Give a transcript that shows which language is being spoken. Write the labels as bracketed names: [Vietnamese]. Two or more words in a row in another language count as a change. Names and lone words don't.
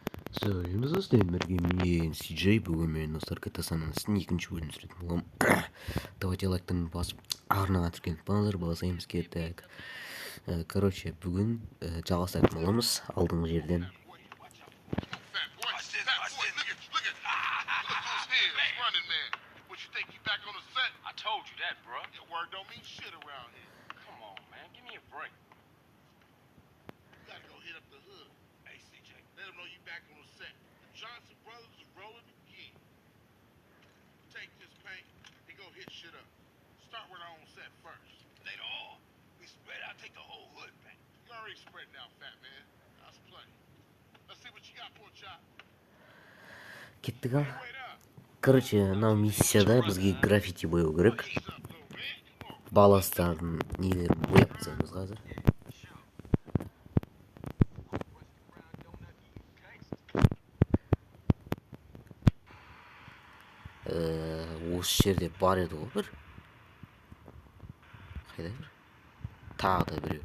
[Russian] Салют, достойные [Kazakh] мен CJ, бүгін мен достар GTA San Andreas'тың екінші бөлімін түсіретін боламын. Давайте лайктан басып арнаға тіркеліп қалыңыздар, басаймыз кеттік. Короче, бүгін жалғастыратын боламыз алдыңғы жерден. [English] I told you that, bro. Your word don't mean shit around here. Come on, man. Give me a break. You gotta go hit up the hood. Hey, CJ. Let them know you back on the set. The Johnson brothers is rolling again. Take this paint and go hit shit up. Start with our own set first. Later on, we spread out, take the whole hood back. You already spreading out, fat man. That's plenty. Let's see what you got, poor chop. [Kazakh] Кеттік ал. [English] Wait up. [Kazakh] Короче, мынау миссияда бізге граффити бояу керек. [English] Ease up, little man. Come on. [Kazakh] Баластардың нелерін бояп тастаймыз қазір. Осы жерде бар еді ғой бір. Қайда бір? Тағы да біреу.